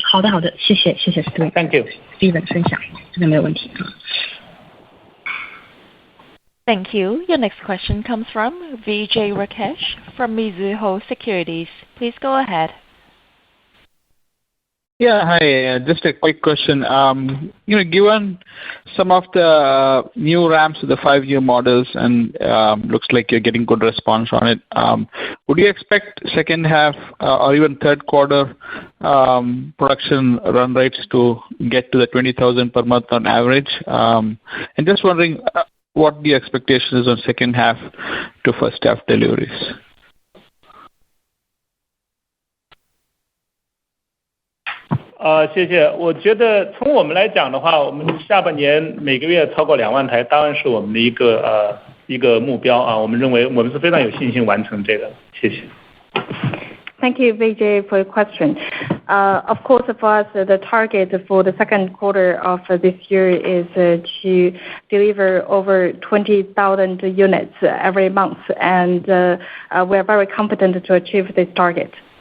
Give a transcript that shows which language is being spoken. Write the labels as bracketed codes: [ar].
[zh] 好的，谢谢 Steven. [en] Thank you. [zh] Steven 分享，这个没有问题。 [en] Thank you. Your next question comes from Vijay Rakesh from Mizuho Securities. Please go ahead. Yeah, hi. Just a quick question. Given some of the new ramps of the 5-year models and looks like you're getting good response on it, would you expect second half or even third quarter production run rates to get to the 20,000 per month on average? And just wondering what the expectation is on second half to first half deliveries. [zh] 谢谢。我觉得从我们来讲的话，我们下半年每个月超过2万台，当然是我们的一个目标啊。我们认为我们是非常有信心完成这个。谢谢。 [en] Thank you, Vijay, for your question. Of course, for us, the target for the second quarter of this year is to deliver over 20,000 units every month, and we are very confident to achieve this target.